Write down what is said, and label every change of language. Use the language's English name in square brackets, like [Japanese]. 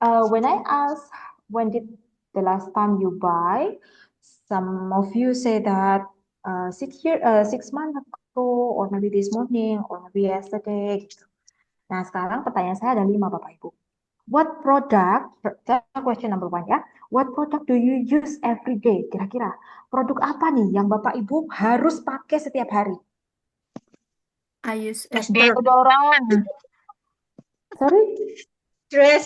[English] When I ask when did the last time you buy, some of you say that 6 months ago, or maybe this morning, or maybe yesterday. [Indonesian] Gitu. Nah, sekarang pertanyaan saya ada 5, Bapak Ibu. [English] What product, question number 1 ya, what product do you use every day? [Indonesian] Kira-kira produk apa nih yang Bapak Ibu harus pakai setiap hari? [English] I use [Indonesian] Deodoran, [English] Sorry? Dress.